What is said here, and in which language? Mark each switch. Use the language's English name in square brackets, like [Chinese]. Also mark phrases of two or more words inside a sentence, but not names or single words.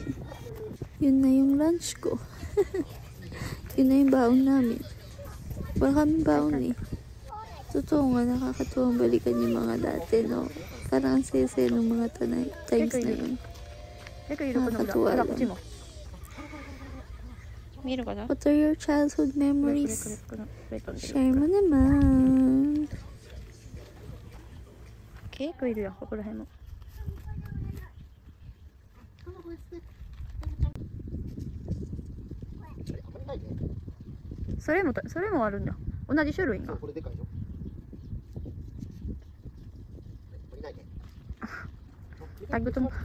[Filipino] Yun na yung lunch ko. Yun na yung baon namin. Wala kaming baon eh. Totoo nga, nakakatuwang balikan yung mga dati, no? Parang ang saya-saya ng mga times na yun. Nakakatuwa lang. [English] What are your childhood memories? [Filipino] Share mo naman. [Japanese] Okay, これいるよ、ここら辺も。それもあるんだ。同じ種類が。これでかいよ。タグとも。